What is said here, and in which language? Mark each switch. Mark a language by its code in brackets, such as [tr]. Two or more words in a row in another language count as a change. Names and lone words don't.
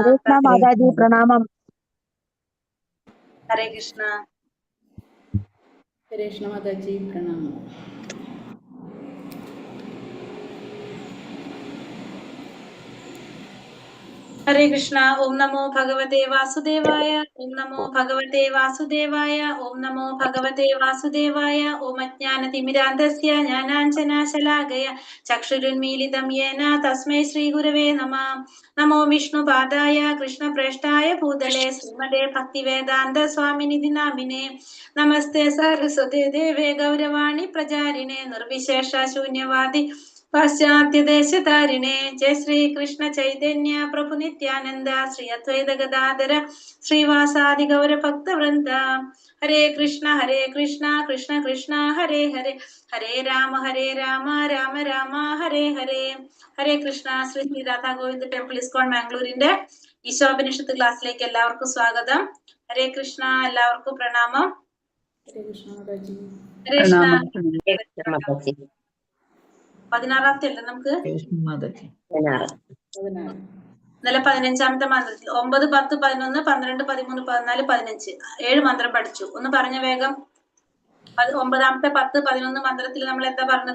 [hi] हरे कृष्णा माता जी प्रणामम। हरे कृष्णा हरे कृष्ण माता जी प्रणाम। हरे कृष्णा। [sa] ओम नमो भगवते वासुदेवाय। ओम नमो भगवते वासुदेवाय। ओम नमो भगवते वासुदेवाय। ओम अज्ञानतिमिरान्धस्य ज्ञानाञ्जनाशलाकय चक्षुरुन्मीलितं येन तस्मै श्रीगुरवे नमः। नमो विष्णुपादाय कृष्णप्रेष्ठाय भूतले श्रीमते भक्तिवेदान्त स्वामिनिधि नामिने। नमस्ते सरस्वते देवे गौरवाणी प्रचारिणे निर्विशेष शून्यवादी पाश्चात्य देशतारिणे। जय श्री कृष्ण चैतन्य प्रभु नित्यानंद श्री अद्वैत गदाधर श्रीवासादि गौर भक्त वृंद। हरे कृष्ण कृष्ण कृष्ण हरे हरे, हरे राम राम राम हरे हरे. ഹരേ കൃഷ്ണ. [ml] ശ്രീ ശ്രീ രാധാ ഗോവിന്ദ് ടെമ്പിൾ ഇസ്കോൺ മാംഗ്ലൂരിന്റെ ഈശോപനിഷത്ത് ക്ലാസ്സിലേക്ക് എല്ലാവർക്കും സ്വാഗതം. [sa] ഹരേ കൃഷ്ണ. [ml] എല്ലാവർക്കും പ്രണാമം. [hi] हरे कृष्ण माता जी [sa] ഹരേ കൃഷ്ണ. [ml] 16ാമത്തെ അല്ലേ നമുക്ക്? ഇന്നലെ 15ാമത്തെ മന്ത്രത്തിൽ 9, 10, 11, 12, 13, 14, 15 7 മന്ത്രം പഠിച്ചു. ഒന്ന് പറഞ്ഞ വേഗം. 9ാമത്തെ 10, 11 മന്ത്രത്തിൽ നമ്മൾ എന്താ പറഞ്ഞത്?